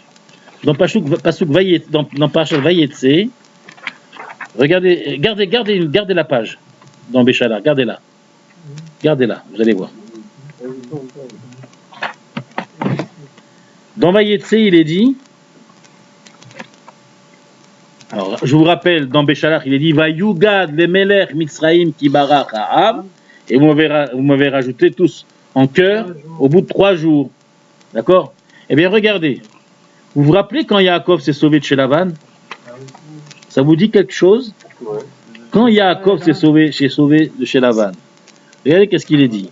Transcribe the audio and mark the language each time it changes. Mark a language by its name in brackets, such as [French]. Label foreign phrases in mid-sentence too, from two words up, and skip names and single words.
[French] Dans passouk Vayetse, dans Parashat Vayetse, regardez, gardez la page dans Béchalach, gardez-la. Gardez-la, vous allez voir. Dans Vayetse, il est dit, alors je vous rappelle, dans Béchalach, il est dit [Hebrew] ויגד למלך מצרים כי ברח העם, [French] et vous m'avez rajouté tous en cœur au bout de 3 jours. D'accord? Eh bien, regardez. Vous vous rappelez quand Yaakov s'est sauvé de chez Lavan? Ça vous dit quelque chose? Quand Yaakov s'est sauvé de chez Lavan, regardez qu'est-ce qu'il est dit.